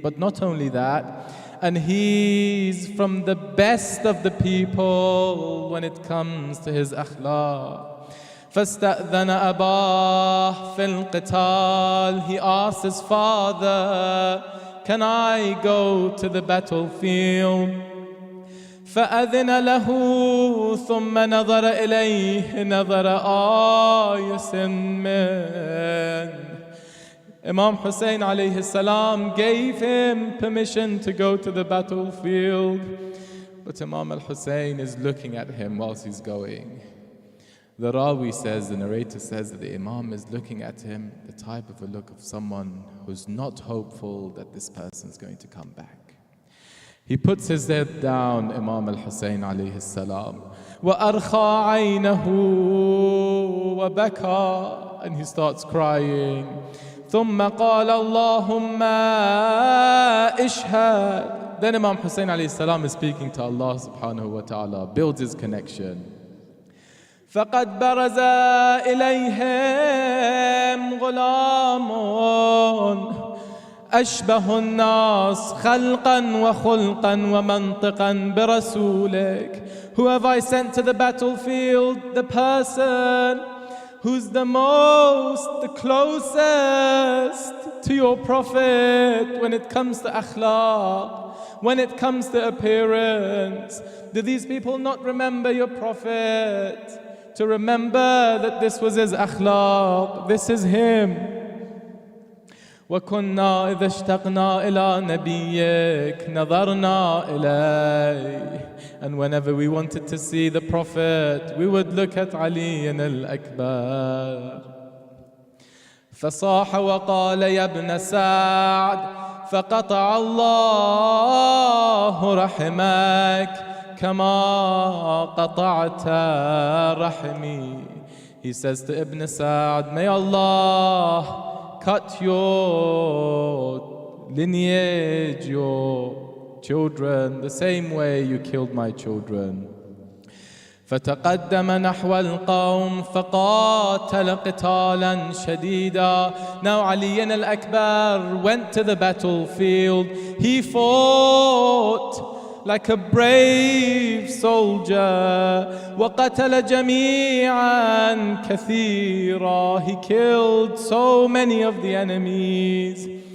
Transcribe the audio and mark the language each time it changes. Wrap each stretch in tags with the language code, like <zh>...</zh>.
<en>But not only that, and he's from the best of the people when it comes to his akhlaq.</en> <ar>فاستأذن أباه في القتال.</ar> <en>He asked his father, can I go to the battlefield?</en> <ar>فأذن له ثم نظر إليه نظر آيس منه.</ar> <en>Imam Hussein alayhi salam gave him permission to go to the battlefield. But Imam al-Hussein is looking at him whilst he's going. The Rawi says, the narrator says that the Imam is looking at him, the type of a look of someone who's not hopeful that this person's going to come back. He puts his head down, Imam al-Hussein alayhi salam,</en> <ar>وَأَرْخَى عَيْنَهُ وَبَكَى,</ar> <en>and he starts crying.</en> <ar>ثُمَّ قَالَ اللَّهُمَّ إِشْهَدْ.</ar> <en>Then Imam Hussein alayhi salam is speaking to Allah subhanahu wa ta'ala, builds his connection.</en> <ar>فقد برز إليهم غلام أشبه الناس خلقا وخلقا ومنطقا برسولك.</ar> <en>Who have I sent to the battlefield? The person who's the closest to your Prophet when it comes to akhlaq, when it comes to appearance. Do these people not remember your Prophet? To remember that this was his akhlaq, this is him.</en> <ar>وَكُنَّا إِذَا اشْتَقْنَا إِلَىٰ نَبِيِّكَ نَظَرْنَا إِلَيْهِ.</ar> <en>And whenever we wanted to see the Prophet, we would look at Ali al-Akbar.</en> <ar>فصاح وقال يا ابن سعد فقطع الله رحمك كما قطعت رحمي.</ar> <en>He says to Ibn Sa'd, may Allah cut your lineage, your children, the same way you killed my children.</en> <ar>فتقدم نحو القوم فقاتل قتالا شديدا.</ar> <en>Now Ali al-Akbar went to the battlefield. He fought like a brave soldier.</en> <ar>وقتل جميعا كثيرا.</ar> <en>He killed so many of the enemies.</en>